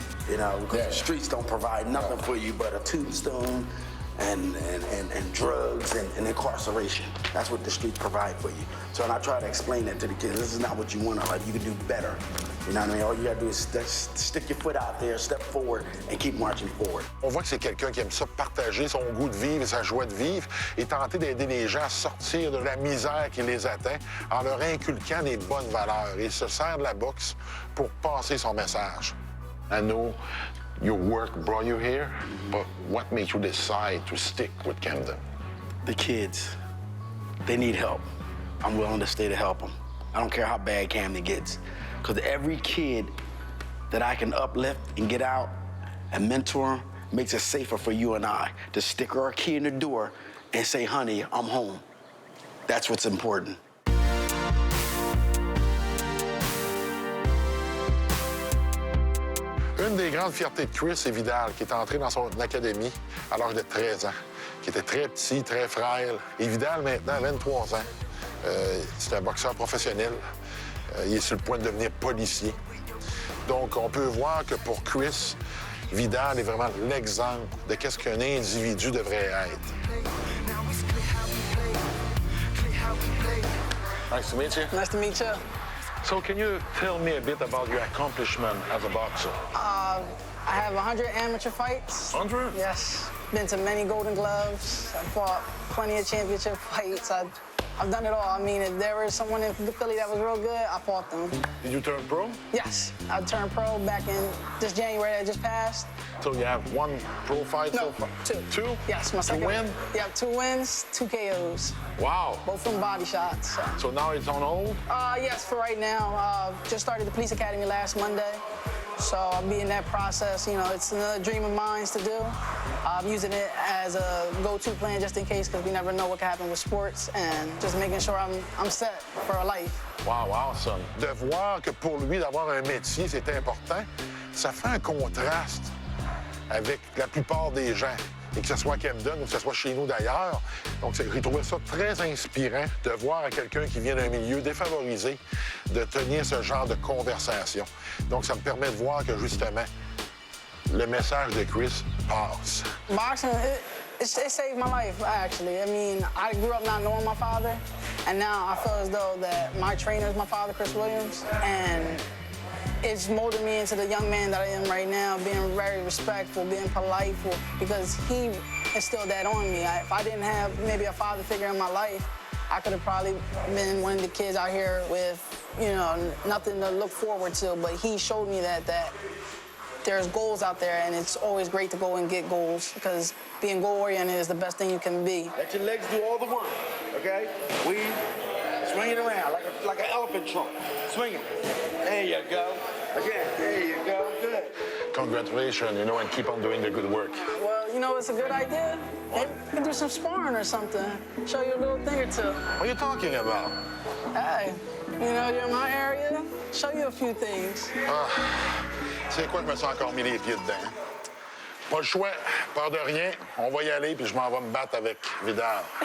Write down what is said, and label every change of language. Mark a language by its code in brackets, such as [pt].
[en] You know, because the streets don't provide nothing for you but a tombstone and drugs and incarceration. That's what the streets provide for you. So when I try to explain that to the kids, this is not what you want in life. You can do better. You know what I mean? All you gotta do is stick your foot out there, step forward, and keep marching forward. [fr] On voit que c'est quelqu'un qui aime ça partager son goût de vivre et sa joie de vivre et tenter d'aider les gens à sortir de la misère qui les atteint en leur inculquant des bonnes valeurs. Et il se sert de la boxe pour passer son message. [en] I know your work brought you here, but what made you decide to stick with Camden? The kids, they need help. I'm willing to stay to help them. I don't care how bad Camden gets. Because every kid that I can uplift and get out and mentor makes it safer for you and I to stick our key in the door and say, honey, I'm home. That's what's important. Une des grandes fiertés de Chris, c'est Vidal, qui est entré dans son académie à l'âge de 13 ans, qui était très petit, très frêle. Et Vidal, maintenant, 23 ans, c'est un boxeur professionnel. Il est sur le point de devenir policier. Donc, on peut voir que pour Chris, Vidal est vraiment l'exemple de qu'est-ce qu'un individu devrait être. Nice to meet you. Nice to meet you. So can you tell me a bit about your accomplishment as a boxer? I have 100 amateur fights. 100? Yes. Been to many Golden Gloves. I've fought plenty of championship fights. I've done it all. I mean, if there was someone in Philly that was real good, I fought them. Did you turn pro? Yes. I turned pro back in this January that just passed. So you have one pro fight so far? Two. Two? Yes, my second. To win? Yeah, 2 wins, 2 KOs. Wow. Both from body shots. So now it's on hold? Yes, for right now. Just started the police academy last Monday. So I'll be in that process. You know, it's another dream of mine to do. I'm using it as a go-to plan just in case, because we never know what can happen with sports, and just making sure I'm set for a life. Wow, awesome. [fr] De voir que pour lui, d'avoir un métier, c'est important, ça fait un contraste avec la plupart des gens. Et que ce soit à Camden ou que ce soit chez nous d'ailleurs. Donc, j'ai trouvé ça très inspirant de voir à quelqu'un qui vient d'un milieu défavorisé de tenir ce genre de conversation. Donc, ça me permet de voir que, justement, le message de Chris passe. [en] Boxing, it saved my life, actually. I mean, I grew up not knowing my father, and now I feel as though that my trainer is my father, Chris Williams, and it's molded me into the young man that I am right now, being very respectful, being polite, because he instilled that on me. If I didn't have maybe a father figure in my life, I could have probably been one of the kids out here with, you know, nothing to look forward to, but he showed me that there's goals out there, and it's always great to go and get goals, because being goal-oriented is the best thing you can be. Let your legs do all the work, okay? Swing it around like an elephant trunk. Swing it. There you go. Again, there you go. Good. Congratulations, you know, and keep on doing the good work. Well, you know, it's a good idea. Maybe we can do some sparring or something. Show you a little thing or two. What are you talking about? Hey, you know, you're in my area. Show you a few things. [fr] C'est quoi, je me sens encore mis les pieds dedans. Pas le choix, peur de rien. On va y aller, puis je m'en vais me battre avec Vidal.